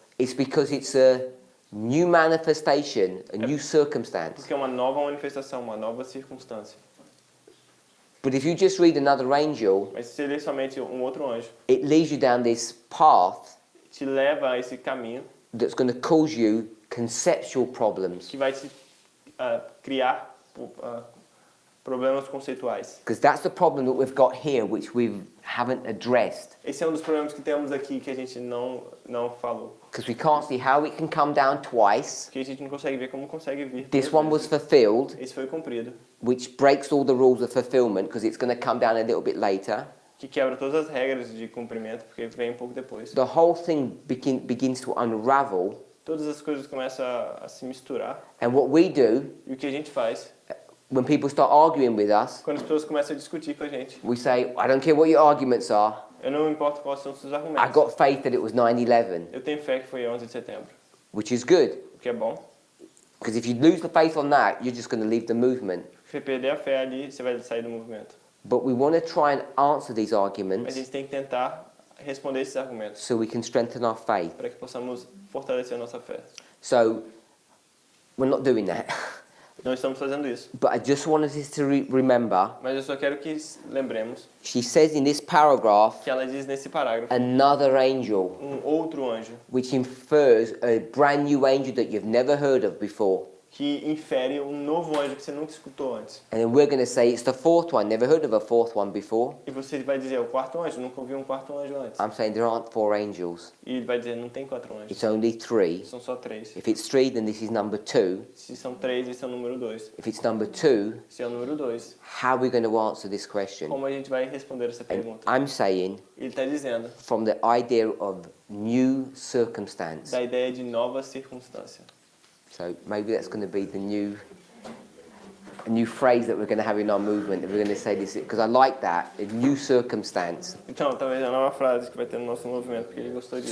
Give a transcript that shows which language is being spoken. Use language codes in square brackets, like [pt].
[en] It's because it's a new manifestation, a new circumstance. [pt] Porque é uma nova manifestação, uma nova circunstância. [en] But if you just read another angel, [pt] Mas se você ler somente um outro anjo, [en] it leads you down this path [pt] te leva a esse caminho [en] that's going to cause you conceptual problems. [pt] que vai te criar problemas conceituais. [en] Because that's the problem that we've got here, which we haven't addressed. [pt] Esse é um dos problemas que temos aqui que a gente não falou. [en] Because we can't see how it can come down twice. [pt] Porque a gente não consegue ver como consegue vir. [en] This one was fulfilled, [pt] Esse foi cumprido. [en] which breaks all the rules of fulfillment because it's going to come down a little bit later. [pt] Que quebra todas as regras de cumprimento, porque vem um pouco depois. [en] The whole thing begins to unravel. [pt] Todas as coisas começam a se misturar. [en] And what we do, [pt] E o que a gente faz? [en] when people start arguing with us, [pt] Quando as pessoas começam a discutir com a gente. [en] we say, I don't care what your arguments are. [pt] Eu não importo quais são os seus [en] I [pt] argumentos. [en] got faith that it was 9/11, [pt] Eu tenho fé que foi 11 de setembro. [en] which is good. [pt] O que é bom. [en] Because if you lose the faith on that, you're just going to leave the movement. [pt] Se você perder a fé ali, você vai sair do movimento. [en] But we want to try and answer these [pt] Mas a [en] arguments [pt] gente tem que tentar responder esses argumentos [en] so we can strengthen our faith. [pt] para que possamos fortalecer a nossa fé. [en] So we're not doing that. [pt] Não estamos fazendo isso. [en] But I just wanted us to remember, [pt] Mas eu só quero que lembremos [en] she says in this paragraph, [pt] que ela diz nesse parágrafo [en] another angel, [pt] outro anjo [en] which infers a brand new angel that you've never heard of before. [pt] que infere novo anjo que você nunca escutou antes. [en] And then we're going to say it's the fourth one, never heard of a fourth one before. [pt] E você vai dizer, é o quarto anjo, nunca ouvi um quarto anjo antes. [en] I'm saying there aren't 4 angels, [pt] E ele vai dizer, não tem 4 anjos, [en] it's only 3. [pt] são só 3. [en] If it's 3, then this is number 2. [pt] Se são 3, esse é o número 2. [en] If it's number 2, [pt] Se é o número 2, [en] how are we going to answer this question? [pt] como a gente vai responder essa [en] And [pt] pergunta? [en] I'm saying [pt] Ele está dizendo [en] from the idea of new circumstance. [pt] da ideia de nova circunstância. [en] So maybe that's going to be a new phrase that we're going to have in our movement. That we're going to say this because I like that, a new circumstance. [pt] Então, talvez a nova frase que vai ter no nosso movimento, porque ele gostou disso.